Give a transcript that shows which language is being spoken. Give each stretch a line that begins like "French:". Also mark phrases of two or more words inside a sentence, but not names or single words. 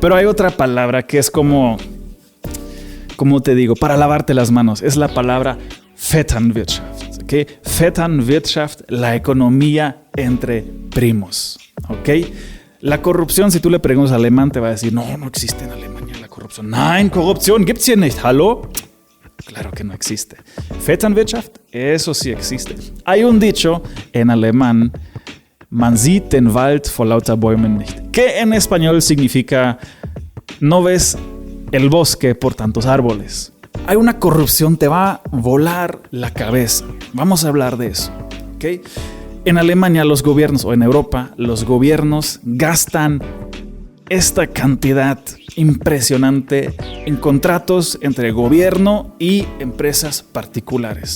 Spanish: Pero hay otra palabra que es como te digo, para lavarte las manos. Es la palabra Vetternwirtschaft. ¿Okay? Vetternwirtschaft, la economía entre primos. ¿Okay? La corrupción, si tú le preguntas al alemán, te va a decir, no existe en Alemania la corrupción.
German: Nein, Corruption gibt's hier nicht.
Spanish: ¿Hallo? Claro que no existe. Vetternwirtschaft, eso sí existe. Hay un dicho en alemán,
German: man sieht den Wald vor lauter Bäumen nicht,
Spanish: que en español significa, no ves el bosque por tantos árboles. Hay una corrupción, te va a volar la cabeza. Vamos a hablar de eso. ¿Okay? En Alemania los gobiernos, o en Europa, los gobiernos gastan esta cantidad impresionante en contratos entre gobierno y empresas particulares.